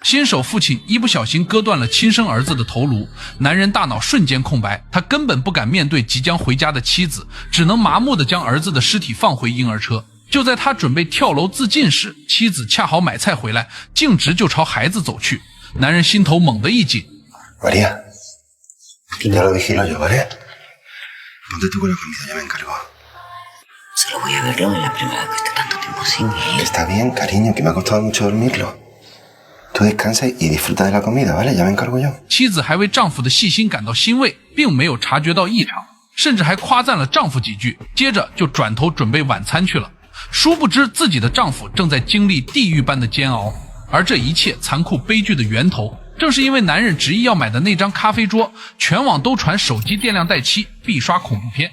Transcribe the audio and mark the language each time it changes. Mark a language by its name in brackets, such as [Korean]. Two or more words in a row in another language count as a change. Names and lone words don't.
[Chinese] 新手父亲一不小心割断了亲生儿子的头颅，男人大脑瞬间空白，他根本不敢面对即将回家的妻子，只能麻木地将儿子的尸体放回婴儿车。就在他准备跳楼自尽时，妻子恰好买菜回来，径直就朝孩子走去。男人心头猛地一紧。 [Spanish] María, ya lo vigilo yo, ¿vale? Ponte tú con la comida, ya me encargo. Solo voy a verlo en la primera que esté tanto tiempo sin él. Está bien, cariño, que me ha costado mucho dormirlo. Tú descansa y disfruta de la comida, ¿vale? Ya me encargo yo. [Chinese] 妻子还为丈夫的细心感到欣慰，并没有察觉到异常，甚至还夸赞了丈夫几句，接着就转头准备晚餐去了。殊不知自己的丈夫正在经历地狱般的煎熬，而这一切残酷悲剧的源头，正是因为男人执意要买的那张咖啡桌，全网都传手机电量带7必刷恐怖片。